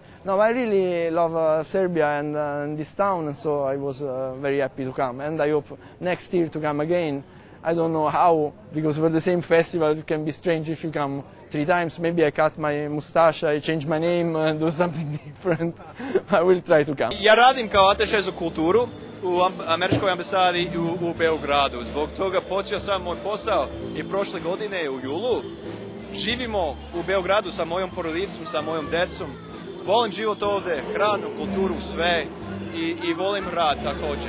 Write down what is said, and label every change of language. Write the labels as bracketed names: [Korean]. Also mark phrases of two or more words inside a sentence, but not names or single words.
[English] No, I really love Serbia and this town, and so I was very happy to come. And I hope next year to come again. I don't know how, because for the same festival it can be strange if you come 3 times. Maybe I cut my mustache, I change my name, and do something different. I will try to come. [Serbian] Ja radim kao ataše za kulturu u američkoj ambasadi u Beogradu. Zbog toga počeo sam moj posao i prošle godine u julu. Živimo u Beogradu sa mojom porodicom, sa mojom decom. Volim život ovde, hranu, kulturu, sve i volim rad također.